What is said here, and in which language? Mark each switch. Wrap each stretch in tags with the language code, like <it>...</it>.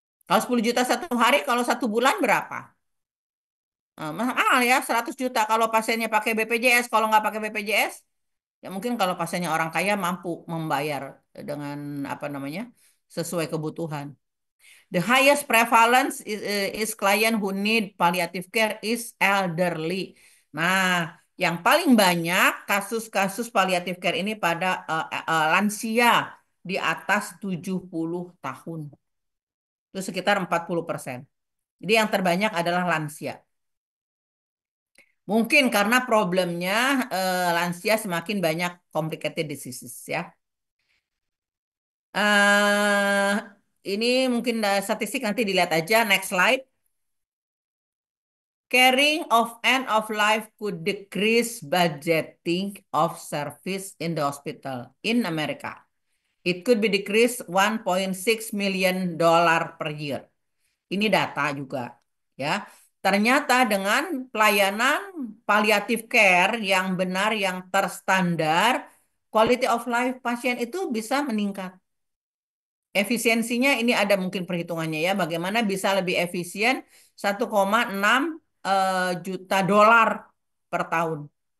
<id>Kalau 10 juta satu hari, kalau satu bulan berapa? Mahal ya, 100 juta kalau pasiennya pakai BPJS. Kalau nggak pakai BPJS, ya mungkin kalau pasiennya orang kaya mampu membayar dengan apa namanya, sesuai kebutuhan.</id> <en>The highest prevalence is client who need palliative care is elderly.</en> <id>Nah, yang paling banyak kasus-kasus palliative care ini pada lansia di atas 70 tahun. Itu sekitar 40%. Jadi yang terbanyak adalah lansia. Mungkin karena problemnya lansia semakin banyak complicated diseases ya. eh ini mungkin statistik nanti dilihat aja.</id> <en>Next slide. Caring of end of life could decrease budgeting of service in the hospital in America. It could be decreased 1.6 million dollar per year.</en> <id>Ini data juga, ya. Ternyata dengan pelayanan palliative care yang benar, yang terstandar, quality of life pasien itu bisa meningkat. Efisiensinya ini ada mungkin perhitungannya ya, bagaimana bisa lebih efisien 1,6 juta dolar per tahun.</id>